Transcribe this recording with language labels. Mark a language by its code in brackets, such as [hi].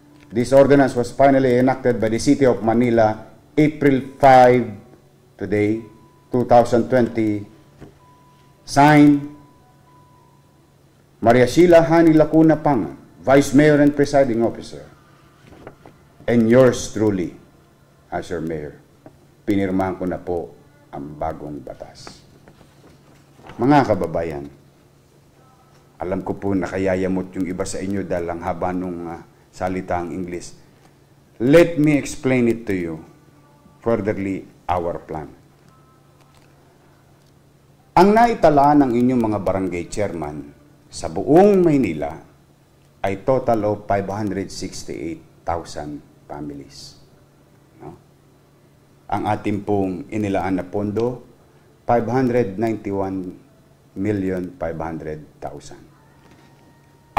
[en] This ordinance was finally enacted by the City of Manila April 5, today, 2020, signed Maria Sheila Hani Lacuna Panga, Vice Mayor and Presiding Officer, and yours truly as your Mayor. [tl] Pinirmahan ko na po ang bagong batas. Mga kababayan, alam ko po nakayayamot yung iba sa inyo dahil ang haba nung salita ang English. [en] Let me explain it to you, furtherly, our plan. [tl] Ang naitala ng inyong mga barangay chairman sa buong Maynila ay [en] total of 568,000 families. [tl] No? Ang ating pong inilaan na pondo, 591,500,000.